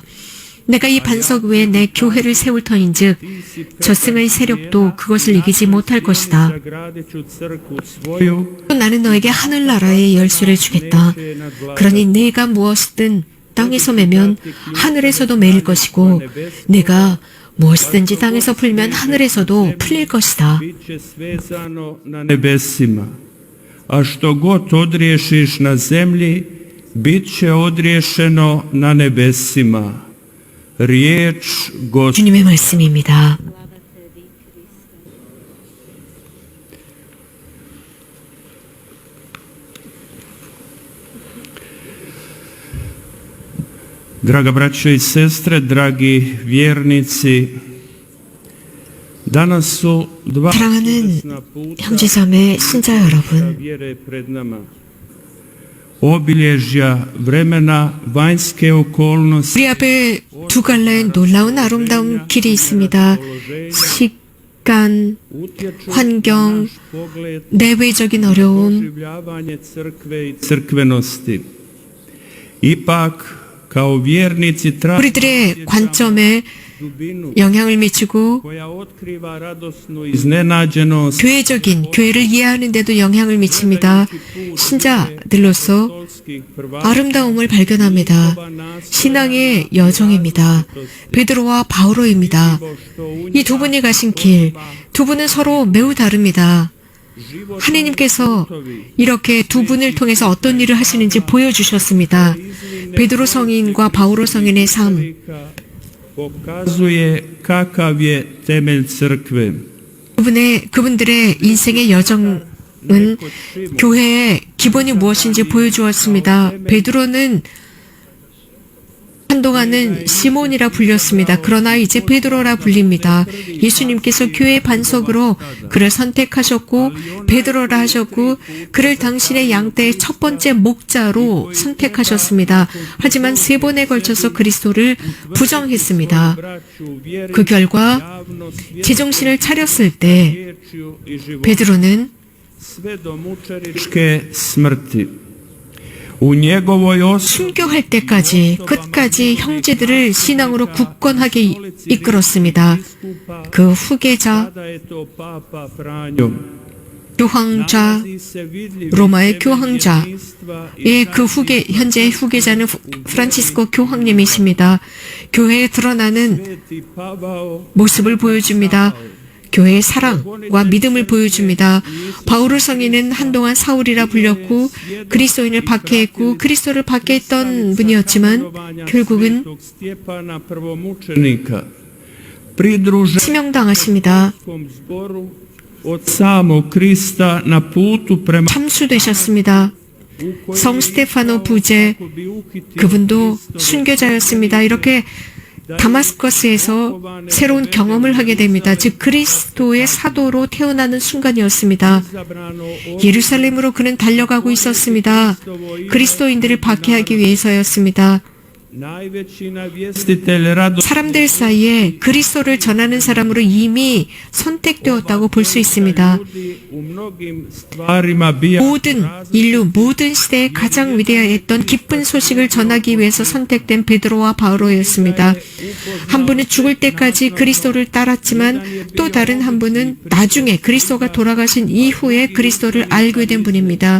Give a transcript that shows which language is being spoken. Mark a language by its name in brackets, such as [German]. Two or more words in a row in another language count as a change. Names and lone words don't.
[Korean] 내가 이 반석 위에 내 교회를 세울 터인즉 저승의 세력도 그것을 이기지 못할 것이다. 또 나는 너에게 하늘나라의 열쇠를 주겠다. 그러니 네가 무엇이든 땅에서 매면 하늘에서도 매일 것이고 네가 무엇이든지 땅에서 풀면 하늘에서도 풀릴 것이다. [Croatian] Biće svezano na nebesima, a što god odriješiš na zemlji, bit će odriješeno na nebesima. Riječ [Korean] 주님의 말씀입니다. [Croatian] Draga braćo i sestre, dragi vjernici, danas su dva [Korean] 사랑하는 [Croatian] puta [Korean] 형제자매 신자 여러분, [Croatian] vjere pred nama. Obilježja vremena, vanjske okolnosti, [Korean] 우리 앞에 두 갈래의 놀라운 아름다운 길이 있습니다. 시간, [Croatian] utječu [Korean] 환경, [Croatian] naš pogled, [Korean] 내외적인 어려움, [Croatian] doživljavanje crkve i crkvenosti. Ipak, kao vjernici [Korean] 우리들의 관점에 [Croatian] dubinu [Korean] 영향을 미치고 [Croatian] koja otkriva radosnu iznenađenost [Korean] 교회적인 교회를 이해하는데도 영향을 미칩니다. 신자들로서 [Croatian] apostolskih prvaka [Korean] 아름다움을 발견합니다. 신앙의 여정입니다. 베드로와 바오로입니다. 이 두 분이 가신 길, 두 분은 서로 매우 다릅니다. 하느님께서 이렇게 두 분을 통해서 어떤 일을 하시는지 보여주셨습니다. 베드로 성인과 바오로 성인의 삶, [Croatian] pokazuje kakav je temelj crkve. [Korean] 그분들의 인생의 여정은 교회의 기본이 무엇인지 보여주었습니다. 베드로는 한동안은 시몬이라 불렸습니다. 그러나 이제 베드로라 불립니다. 예수님께서 교회의 반석으로 그를 선택하셨고 베드로라 하셨고 그를 당신의 양떼의 첫 번째 목자로 선택하셨습니다. 하지만 세 번에 걸쳐서 그리스도를 부정했습니다. 그 결과 제정신을 차렸을 때 베드로는 [Croatian] svedomučeničke smrti. U njegovoj osobi [Korean] 순교할 때까지 끝까지 형제들을 신앙으로 굳건하게 이끌었습니다. 그 후계자 [Croatian] tada je to Papa Franjo. [Korean] 교황자 [Croatian] Nalazi se vidljiv [Korean] 로마의 교황자 [Croatian] jedinstva i [Korean] 예, 그 현재의 후계자는 프란치스코 교황님이십니다. 교회에 드러나는 [Croatian] Sveti Pavao [Korean] 모습을 보여줍니다. 교회의 사랑과 믿음을 보여줍니다. 바오로 성인은 한동안 사울이라 불렸고 그리스도인을 박해했고 그리스도를 박해했던 분이었지만 결국은 [Croatian] Stjepana prvomučenika pridružen [Korean] 치명당하십니다. [Croatian] zboru od samog Krista na putu prema [Korean] 참수되셨습니다. 성 스테파노 부제 그분도 순교자였습니다. 이렇게 다마스커스에서 새로운 경험을 하게 됩니다. 즉 그리스도의 사도로 태어나는 순간이었습니다. 예루살렘으로 그는 달려가고 있었습니다. 그리스도인들을 박해하기 위해서였습니다. [Croatian] najveći navjestitelj radosti [Korean] 사람들 사이에 그리스도를 전하는 사람으로 이미 선택되었다고 볼 수 있습니다. [Croatian] u mnogim stvarima bija [Korean] 모든 인류 모든 시대에 가장 위대했던 기쁜 소식을 전하기 위해서 선택된 베드로와 바오로였습니다. 한 분은 죽을 때까지 그리스도를 따랐지만 또 다른 한 분은 나중에 그리스도가 돌아가신 이후에 그리스도를 알게 된 분입니다.